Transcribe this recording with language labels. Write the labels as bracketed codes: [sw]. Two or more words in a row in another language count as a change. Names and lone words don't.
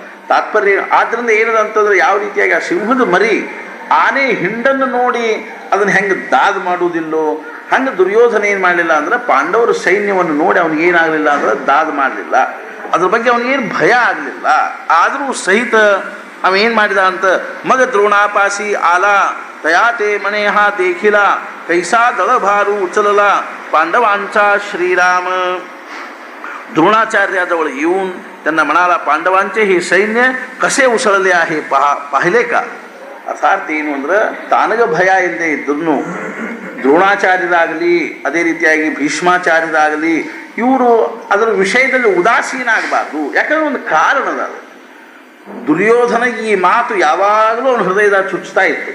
[kn] ತಾತ್ಪರ್ಯ ಆದ್ದರಿಂದ ಏನದ ಅಂತಂದ್ರೆ ಯಾವ ರೀತಿಯಾಗಿ ಆ ಸಿಂಹದ ಮರಿ ಆನೆ ಹಿಂಡನ್ನು ನೋಡಿ ಅದನ್ನು ಹೆಂಗೆ ದಾದ ಮಾಡುವುದಿಲ್ಲೋ ಹಂಗೆ ದುರ್ಯೋಧನ ಏನು ಮಾಡಲಿಲ್ಲ ಅಂದ್ರೆ ಪಾಂಡವರ ಸೈನ್ಯವನ್ನು ನೋಡಿ ಅವ್ನಿಗೆ ಏನಾಗಲಿಲ್ಲ ಅಂದ್ರೆ ದಾದ ಮಾಡಲಿಲ್ಲ. ಅದ್ರ ಬಗ್ಗೆ ಅವನಿಗೇನು ಭಯ ಆಗಲಿಲ್ಲ. ಆದರೂ ಸಹಿತ ಅವ ಏನು ಮಾಡಿದ ಅಂತ [mr] मग द्रोणापाशी आला तयाते म्हणे देखिला कैसा दळभारु उचलला पांडवांचा श्रीराम. द्रोणाचार्याजवळ येऊन त्यांना म्हणाला, पांडवांचे हे सैन्य कसे उसळले आहे पाहिले का. [kn] ಅರ್ಥಾತ್ ಏನು ಅಂದ್ರೆ ತಾನಗ ಭಯ ಇಲ್ಲದೆ ಇದ್ರೂ ದ್ರೋಣಾಚಾರ್ಯರಾಗಲಿ ಅದೇ ರೀತಿಯಾಗಿ ಭೀಷ್ಮಾಚಾರ್ಯರಾಗಲಿ ಇವರು ಅದರ ವಿಷಯದಲ್ಲಿ ಉದಾಸೀನ ಆಗಬಾರ್ದು. ಯಾಕಂದ್ರೆ ಒಂದು ಕಾರಣದ ದುರ್ಯೋಧನ ಈ ಮಾತು ಯಾವಾಗಲೂ ಅವನ ಹೃದಯದಾಗ ಚುಚ್ಚುತ್ತಾ ಇತ್ತು.